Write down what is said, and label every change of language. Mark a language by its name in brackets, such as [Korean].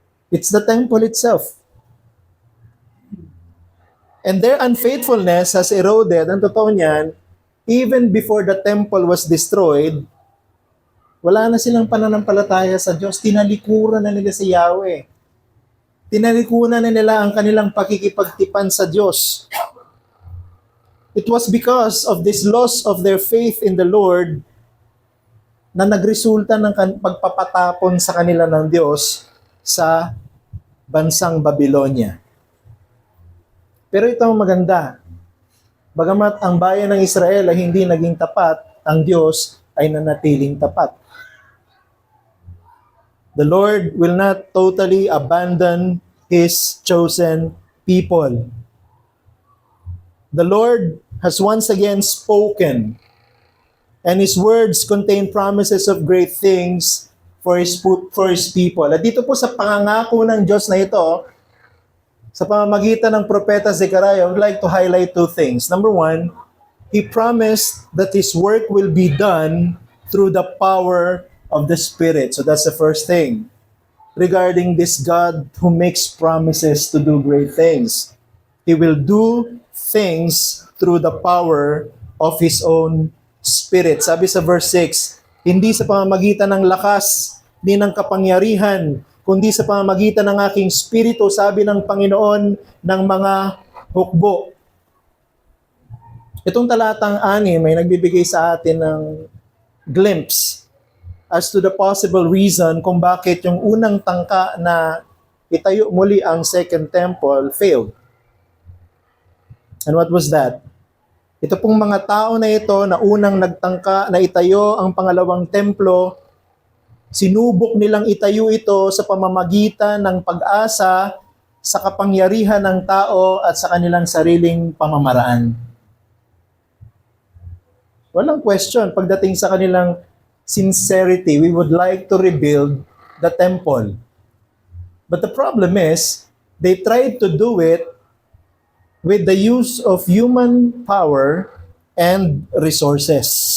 [English] It's the temple itself. And their unfaithfulness has eroded, [Filipino] ang totoo niyan, [English] even before the temple was destroyed, [Filipino] wala na silang pananampalataya sa Diyos. Tinalikuran na nila si Yahweh. Tinalikuran na nila ang kanilang pakikipagtipan sa Diyos. [English] It was because of this loss of their faith in the Lord [Filipino] na nagresulta ng pagpapatapon sa kanila ng Diyos sa bansang Babylonia. Pero ito ang maganda. Bagamat ang bayan ng Israel ay hindi naging tapat, ang Diyos ay nanatiling tapat. [English] The Lord will not totally abandon His chosen people. The Lord has once again spoken, and His words contain promises of great things for His people. [Filipino] At dito po sa pangangako ng Diyos na ito, sa pamamagitan ng Propeta Zechariah, [English] I would like to highlight two things. Number one, He promised that His work will be done through the power of the Spirit. So that's the first thing regarding this God who makes promises to do great things. He will do things through the power of His own Spirit. [Filipino] Sabi sa verse 6, hindi sa pamamagitan ng lakas, ni ng kapangyarihan, kundi sa pamamagitan ng aking Espiritu, sabi ng Panginoon, ng mga hukbo. Itong talatang 6 may nagbibigay sa atin ng [English] glimpse as to the possible reason [Filipino] kung bakit yung unang tangka na itayo muli ang [English] Second Temple failed. And what was that? [Filipino] Ito pong mga tao na ito na unang nagtangka na itayo ang pangalawang templo, sinubok nilang itayo ito sa pamamagitan ng pag-asa sa kapangyarihan ng tao at sa kanilang sariling pamamaraan. Walang question, pagdating sa kanilang sincerity, [English] we would like to rebuild the temple. But the problem is, they tried to do it with the use of human power and resources.